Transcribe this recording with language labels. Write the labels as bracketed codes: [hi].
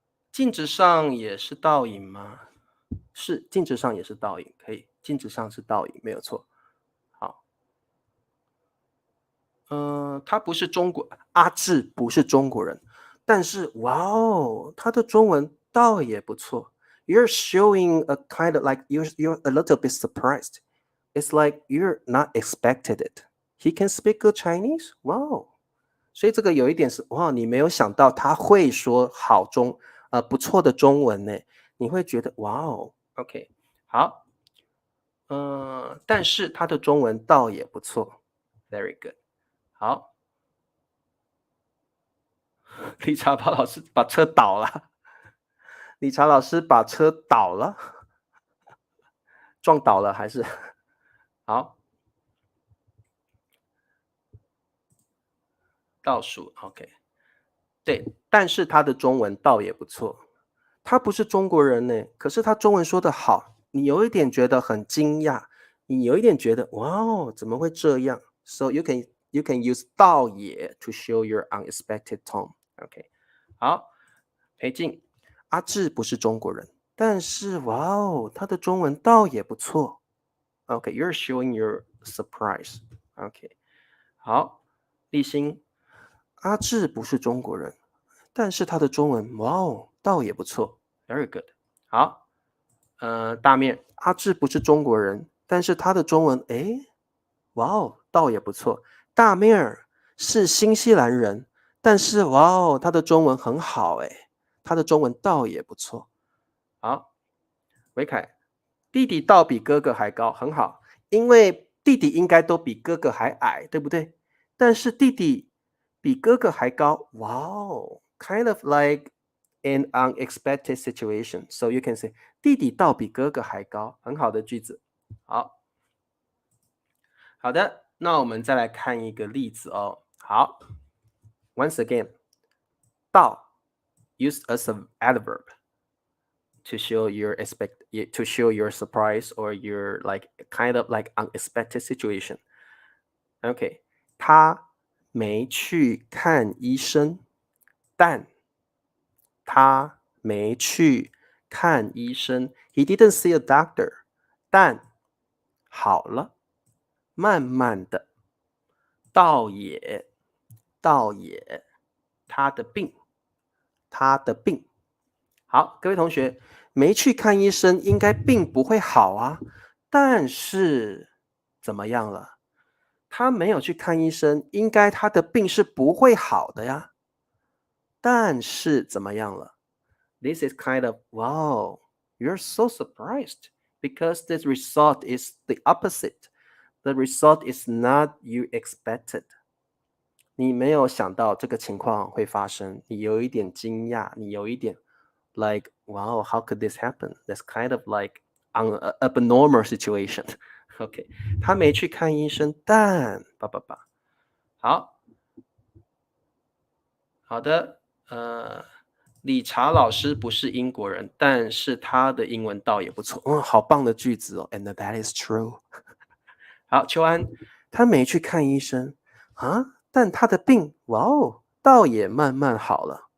[zh] 镜子上也是倒影吗？是，镜子上也是倒影，可以，镜子上是倒影，没有错。好，他不是中国，阿志不是中国人，但是哇哦，他的中文倒也不错。 [en] You're showing a kind of like you're a little bit surprised. It's like you're not expected it. He can speak good Chinese? Wow. [zh] 所以这个有一点是哇，你没有想到他会说不错的中文呢，你会觉得哇哦 OK 好，但是他的中文倒也不错 [en] very good [zh] 好，理查巴老师把车倒了，理查老师把车倒了，撞倒了还是好倒数 OK 对，但是他的中文倒也不错。他不是中国人呢，可是他中文说得好，你有一点觉得很惊讶，你有一点觉得哇哦，怎么会这样？ [en] So you can use 倒也 to show your unexpected tone. [zh] OK，好，裴静，阿志不是中国人，但是哇哦，他的中文倒也不错。 [en] OK，you're showing your surprise. [zh] OK，好，立新，阿志不是中国人，但是他的中文哇哦，倒也不错。 [en] Very good。 [zh] 好，大面，阿志不是中国人，但是他的中文，诶，哇哦，倒也不错。大面儿是新西兰人，但是哇哦，他的中文很好，诶，他的中文倒也不错。好，维凯，弟弟倒比哥哥还高，很好，因为弟弟应该都比哥哥还矮，对不对？但是弟弟比哥哥还高，哇哦， [en] kind of like an unexpected situation. So you can say [zh] 弟弟倒比哥哥还高，很好的句子。好，好的，那我们再来看一个例子哦。 [en] 好，once again，倒 used as an adverb to show your surprise or your like kind of like unexpected situation. [zh] OK，他没去看医生，但他没去看医生。 [en] He didn't see a doctor， [zh] 但好了，慢慢的，倒也，倒也，他的病，他的病。好，各位同学，没去看医生，应该病不会好啊。但是怎么样了？他没有去看医生，应该他的病是不会好的呀。 [en] 但是怎么样了？This is kind of wow, you're so surprised because the result is the opposite. The result is not you expected. [zh] 你没有想到这个情况会发生，你有一点惊讶，你有一点 [en] like wow, how could this happen? That's kind of like an abnormal situation. [zh] OK，他没去看医生，但好好的，理查老师不是英国人，但是他的英文倒也不错。好棒的句子哦。 [en] And that is true [zh] 好，秋安，他没去看医生啊，但他的病，哇哦，倒也慢慢好了。